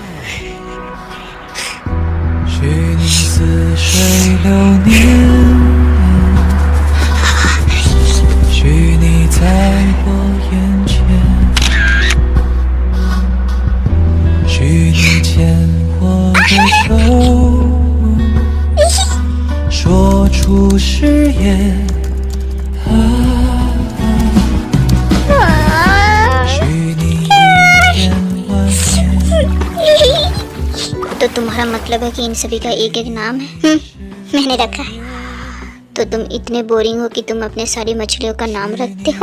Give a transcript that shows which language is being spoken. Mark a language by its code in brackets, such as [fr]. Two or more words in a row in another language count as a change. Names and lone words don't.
[zh] 虚拟似水流年，虚拟在我眼前，虚拟牵我的手，说出誓言。 [hi] तो तुम्हारा मतलब है कि इन सभी का एक एक नाम है? मैंने रखा है। तो तुम इतने बोरिंग हो कि तुम अपने सारी मछलियों का नाम रखते हो?